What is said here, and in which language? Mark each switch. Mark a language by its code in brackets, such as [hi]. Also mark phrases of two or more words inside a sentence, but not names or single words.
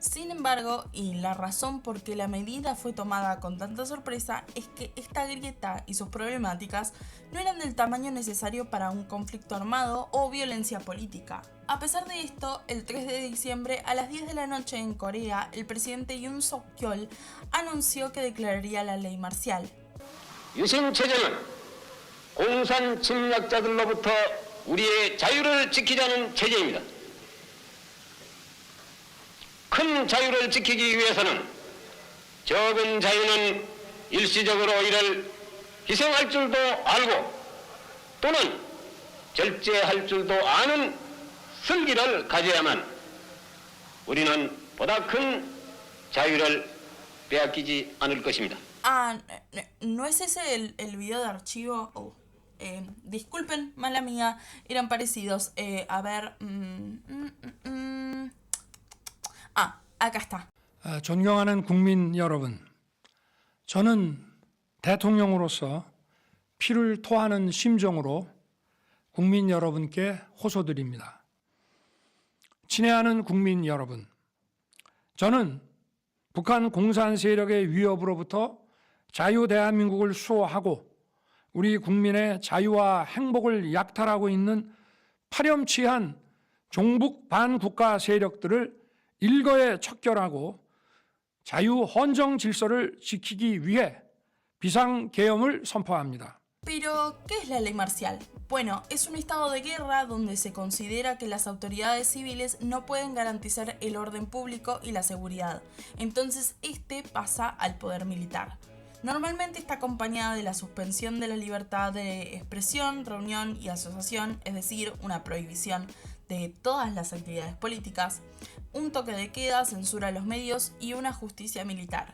[es] Sin embargo, y la razón por qué la medida fue tomada con tanta sorpresa es que esta grieta y sus problemáticas no eran del tamaño necesario para un conflicto armado o violencia política. A pesar de esto, el 3 de diciembre a las 10 de la noche en Corea, el presidente Yoon Suk-yeol anunció que declararía la ley marcial. [ko] 유신 체제는 공산 침략자들로부터 우리의 자유를 지키자는 체제입니다. 큰 자유를 지키기 위해서는 적은 자유는 일시적으로 이를 희생할 줄도 알고 또는 절제할 줄도 아는 슬기를 가져야만 우리는 보다 큰 자유를 빼앗기지 않을 것입니다. [es] ¿No es ese el video de archivo? Disculpen, mala mía, eran parecidos. A ver... acá está. [ko] 존경하는 국민 여러분, 저는 대통령으로서 피를 토하는 심정으로 국민 여러분께 호소드립니다. 친애하는 국민 여러분, 저는 북한 공산 세력의 위협으로부터 자유 대한민국을 수호하고 우리 국민의 자유와 행복을 약탈하고 있는 파렴치한 종북 반국가 세력들을 일거에 척결하고 자유 헌정 질서를 지키기 위해 비상계엄을 선포합니다. [es] Pero, ¿qué es la ley marcial? Bueno, es un estado de guerra donde se considera que las autoridades civiles no pueden garantizar el orden público y la seguridad. Entonces, este pasa al poder militar. Normalmente está acompañada de la suspensión de la libertad de expresión, reunión y asociación, es decir, una prohibición de todas las actividades políticas, un toque de queda, censura a los medios y una justicia militar.